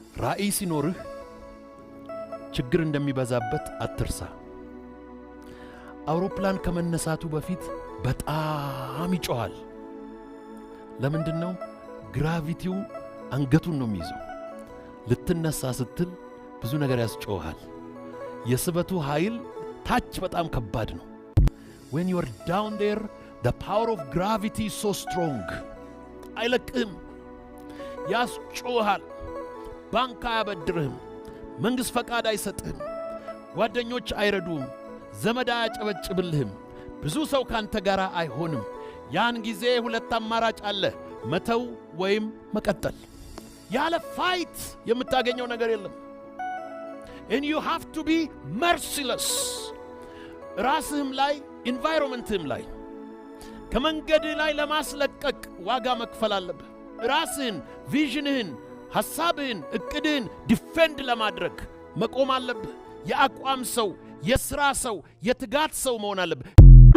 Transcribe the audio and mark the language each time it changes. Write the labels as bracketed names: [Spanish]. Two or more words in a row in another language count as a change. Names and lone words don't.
[Amharic] ራእይ ሲኖርህ ችግር እንደሚበዛበት አትርሳ። አውሮፕላን ከመነሳቱ በፊት በጣም ይጮሃል። ለምንድነው? ግራቪቲው አንገቱን ነው የሚይዘው። ልትነሳ ስትል ብዙ ነገር ያስጮሃል። የስበቱ ኃይል ታች በጣም ከባድ ነው። [English] when you are down there the power of gravity is so strong [Amharic] አይለቅህም፣ ያስጮሃል። ባንክ አያበድርህም፣ መንግሥት ፈቃድ አይሰጥህም፣ ጓደኞች አይረዱህም፣ ዘመድ አያጨበጭብልህም፣ ብዙ ሰው ካንተ ጋር አይሆንም። ያን ጊዜ ሁለት አማራጭ አለ፣ መተው ወይም መቀጠል። ያለ ፋይት የምታገኘው ነገር የለም። [English] and you have to be merciless [Amharic] ራስህም ላይ environmentህም ላይ ከመንገድ ላይ ለማስለቀቅ ዋጋ መክፈል አለብህ። ራስህን፣ ቪዥንህን፣ ሐሳብህን፣ እቅድህን ዲፌንድ ለማድረግ መቆም አለብህ። የአቋም ሰው፣ የሥራ ሰው፣ የትጋት ሰው መሆን አለብህ።